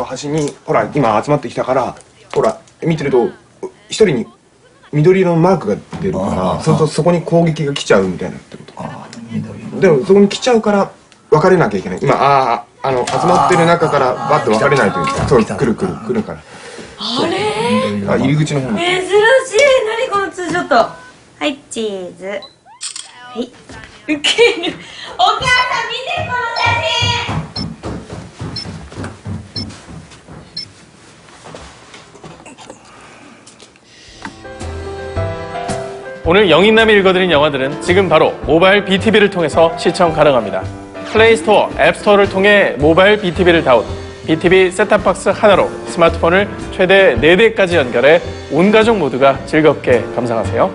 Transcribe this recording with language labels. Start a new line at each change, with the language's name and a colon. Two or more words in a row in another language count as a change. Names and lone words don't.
Japanese: そう端にほら今集まってきたからほら見てると一人に緑色のマークが出るからそうするとそこに攻撃が来ちゃうみたいなってことでもそこに来ちゃうから分かれなきゃいけない今集まってる中からバッと分かれないといけないそう来るからあれ入り口の方に珍しい。何このツーショット。はいチーズ。はいウケる。お母さん見てこの写真。
Korean: 오늘 영인남이 읽어드린 영화들은 지금 바로 모바일 BTV를 통해서 시청 가능합니다. 플레이스토어, 앱스토어를 통해 모바일 BTV를 다운, BTV 셋탑박스 하나로 스마트폰을 최대 4대까지 연결해 온 가족 모두가 즐겁게 감상하세요.